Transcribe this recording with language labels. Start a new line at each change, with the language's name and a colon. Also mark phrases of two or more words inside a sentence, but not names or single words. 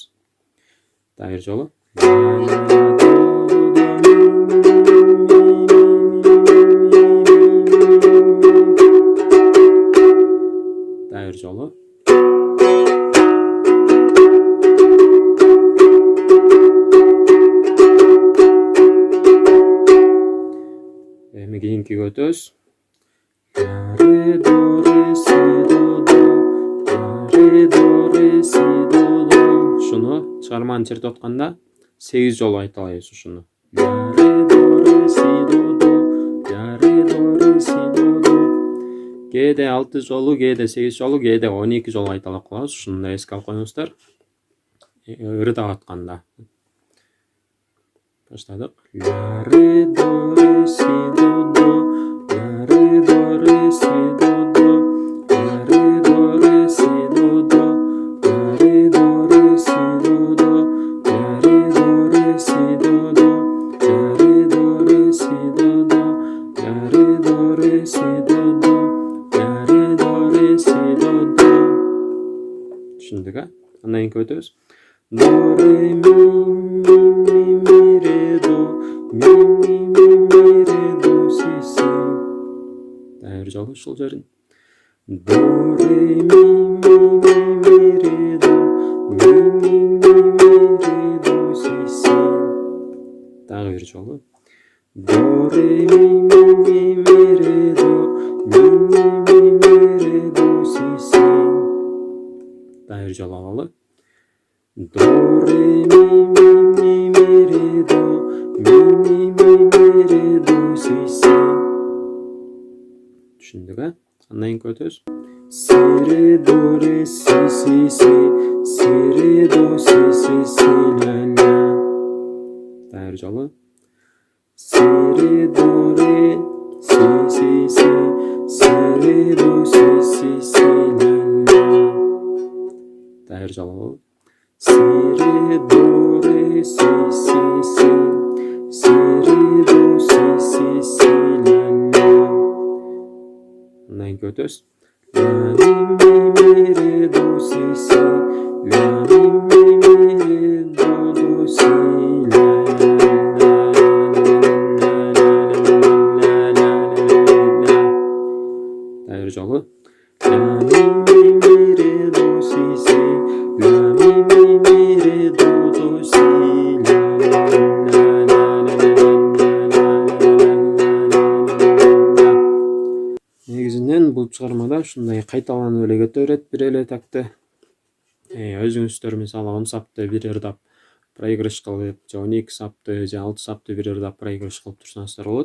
Kyrgyz: Дагы жолу. Жолу. Эми кийинкиге өтөбүз. Ре до ре си до до. Ре до ре си до до. Ушуну чыгарманы чертип атканда 8 жолу айталайбыз ушуну. Ре до ре си до до. Ре до ре си до до. Кээде 6 жолу, кээде 8 жолу, кээде 12 жолу айталап калабыз. Ушуну да эске алып коюңуздар. Ырдап атканда. Баштадык. Ля ре до ре си до до. Ля ре до ре си до до. Ля ре до ре си до до. Ля ре до ре си до до. Ля ре до ре си до до. Ля ре до ре си до до. Ля ре до ре си до до. Түшүндүк, а? Андан кийин өтөбүз. До ре ми ре до ми ре до си си. Дагы бир жолу ушул жерин. До ре ми ре до ми ре до си си. Дагы бир жолу. До ре ми ре до ми ре до си си. Дагы бир жолу алалы. До ре ми ре до ми ре до си си. Түшүндүк, а? Андан кийин өтөбүз. Си ре до ре си си си. Си ре до си си си ля ля. Дагы бир жолу. Си ре до ре си си си. Си ре до си си си ля ля. Дагы бир жолу. Си ре до ре си си си. Си ре до си си си ля ля. Андан кийин өтөбүз. Ля ми ре до си си. Ля ми ре до си ля ля. Дагы бир жолу. Ля ми ре до си си. Ля ми ре до си ля ля. Негизинен бул чыгармада ушундай кайталанып эле кете берет бир эле такты. Өзүңүздөр мисалы 10 сапты бир ырдап проигрыш кылып, же 12 сапты, же 6 сапты бир ырдап проигрыш кылып турсаңыздар болот.